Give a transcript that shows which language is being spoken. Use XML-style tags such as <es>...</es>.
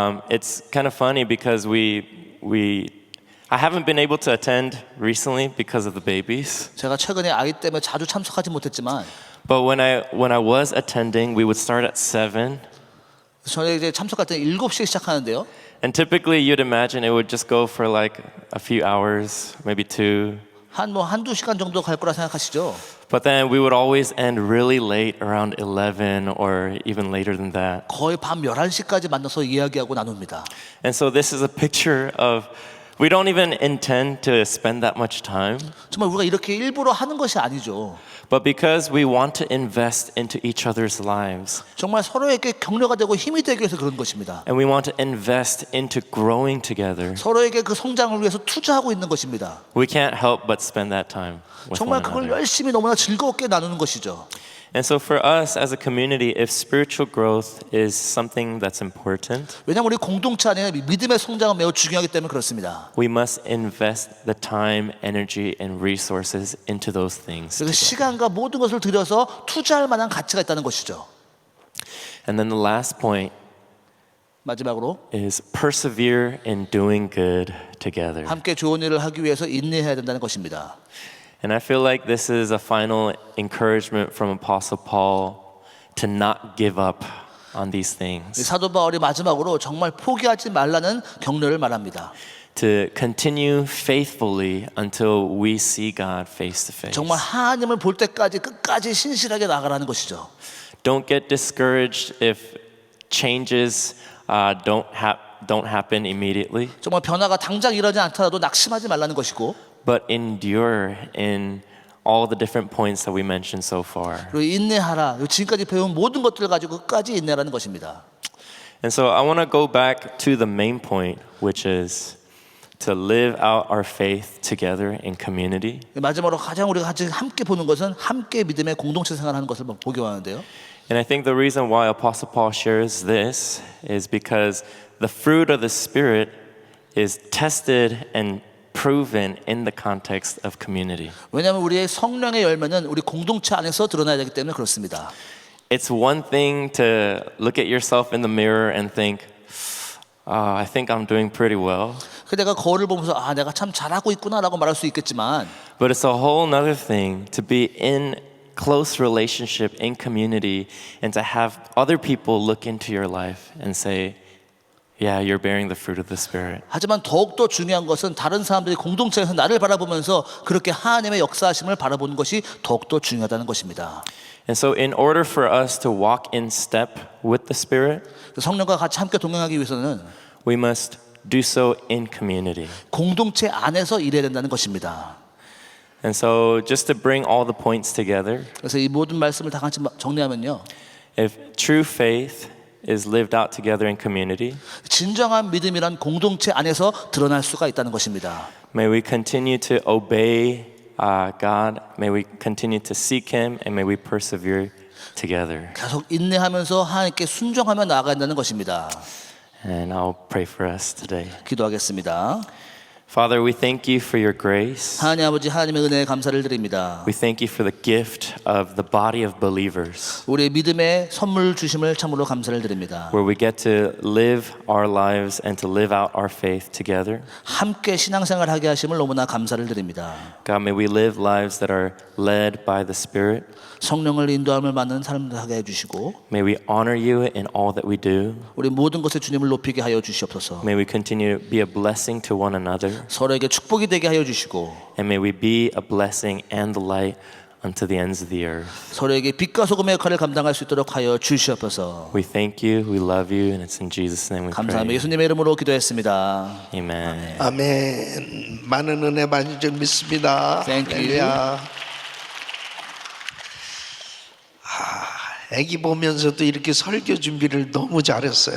<en>It's kind of funny because I haven't been able to attend recently because of the babies.</en> <ko>제가 최근에 아이 때문에 자주 참석하지 못했지만</ko> <en>But when I was attending, we would start at 7.</en> <ko>저는 이제 참석할 때 7시에 시작하는데요.</ko> <en>And typically you'd imagine it would just go for like a few hours, maybe 2.</en> <ko>한두 시간 정도 갈 거라 생각하시죠?</ko> <en>But then we would always end really late, around 11 or even later than that.</en> <ko>거의 밤 11시까지 만나서 이야기하고 나눕니다.</ko> <en>And so this is a picture of we don't even intend to spend that much time,</en> <ko>정말 우리가 이렇게 일부러 하는 것이 아니죠.</ko> <en>but because we want to invest into each other's lives</en> <ko>정말 서로에게 격려가 되고 힘이 되기 위해서 그런 것입니다.</ko> <en>and we want to invest into growing together,</en> <ko>서로에게 그 성장을 위해서 투자하고 있는 것입니다.</ko> <en>we can't help but spend that time with</en> <ko>정말</ko> <en>one</en> <ko>그걸</ko> <en>another.</en> <ko>열심히 너무나 즐겁게 나누는 것이죠.</ko> <en>And so for us as a community, if spiritual growth is something that's important,</en> <ko>왜냐하면 우리 공동체 안에 믿음의 성장은 매우 중요하기 때문에 그렇습니다.</ko> <en>we must invest the time, energy, and resources into those things.</en> <ko>그래서 시간과 모든 것을 들여서 투자할 만한 가치가 있다는 것이죠.</ko> <en>And then the last point</en> <ko>마지막으로</ko> <en>is persevere in doing good together.</en> <ko>함께 좋은 일을 하기 위해서 인내해야 된다는 것입니다.</ko> <en>And I feel like this is a final encouragement from Apostle Paul to not give up on these</en> <ko>이</ko> <en>things,</en> <ko>사도 바울이 마지막으로 정말 포기하지 말라는 격려를 말합니다.</ko> <en>to continue faithfully until we see God face to face.</en> <ko>정말 하나님을 볼 때까지 끝까지 신실하게 나가라는 것이죠.</ko> <en>Don't get discouraged if changes don't happen immediately,</en> <ko>정말 변화가 당장 일어나지 않더라도 낙심하지 말라는 것이고</ko> <en>but endure in all the different points that we mentioned so far.</en> <ko>그리고 인내하라. 지금까지 배운 모든 것들을 가지고 끝까지 인내라는 것입니다.</ko> <en>And so I want to go back to the main point, which is to live out our faith together in community.</en> <ko>마지막으로 가장 우리가 같이 함께 보는 것은 함께 믿음의 공동체 생활하는 것을 보기 원하는데요.</ko> <en>And I think the reason why Apostle Paul shares this is because the fruit of the Spirit is tested and proven in the context of community.</en> <ko>왜냐하면 우리의 성령의 열매는 우리 공동체 안에서 드러나야 되기 때문에 그렇습니다.</ko> <en>It's one thing to look at yourself in the mirror and think, I think I'm doing pretty well.</en> <ko>그 내가 거울을 보면서 아 내가 참 잘하고 있구나라고 말할 수 있겠지만</ko> <en>But it's a whole nother thing to be in close relationship in community and to have other people look into your life and say, yeah, you're bearing the fruit of the Spirit.</en> <ko>하지만 더욱더 중요한 것은 다른 사람들이 공동체에서 나를 바라보면서 그렇게 하나님의 역사하심을 바라보는 것이 더욱더 중요하다는 것입니다.</ko> <en>And so in order for us to walk in step with the Spirit,</en> <ko>성령과 같이 함께 동행하기 위해서는</ko> <en>we must do so in community.</en> <ko>공동체 안에서 일해야 된다는 것입니다.</ko> <en>And so just to bring all the points together,</en> <ko>그래서 이 모든 말씀을 다 같이 정리하면요.</ko> <en>if true faith is lived out together in community,</en> <ko>진정한 믿음이란 공동체 안에서 드러날 수가 있다는 것입니다.</ko> <en>may we continue to obey God, may we continue to seek Him, and may we persevere together.</en> <ko>계속 인내하면서 하나님께 순종하며 나아가야 한다는 것입니다.</ko> <en>And I'll pray for us today.</en> <ko>기도하겠습니다.</ko> <en>Father, we thank you for your grace.</en> <ko>하나님 아버지 하나님의 은혜에 감사를 드립니다.</ko> <en>We thank you for the gift of the body of believers,</en> <ko>우리의 믿음의 선물 주심을 참으로 감사를 드립니다.</ko> <en>where we get to live our lives and to live out our faith together.</en> <ko>함께 신앙생활하게 하심을 너무나 감사를 드립니다.</ko> <en>God, may we live lives that are led by the Spirit.</en> <ko>성령을 인도함을 받는 삶을 하게 해주시고</ko> <en>May we honor you in all that we do.</en> <ko>우리 모든 것에 주님을 높이게 하여 주시옵소서.</ko> <en>May we continue to be a blessing to one another.</en> <ko>서로에게 축복이 되게 하여 주시고</ko> <en>And may we be a blessing and the light unto the ends of the earth.</en> <ko>서로에게 빛과 소금의 역할을 감당할 수 있도록 하여 주시옵소서.</ko> <en>We thank you, we love you, and it's in Jesus' name we</en> <ko>감사하며</ko> <en>pray.</en> <ko>예수님의 이름으로 기도했습니다.</ko> <en>Amen.</en> <ko>아멘. 많은 은혜 받은 줄 믿습니다.</ko> <en>Thank you.</en> <ko>할렐루야. 애기 보면서도 이렇게 설교 준비를 너무 잘했어요.</ko>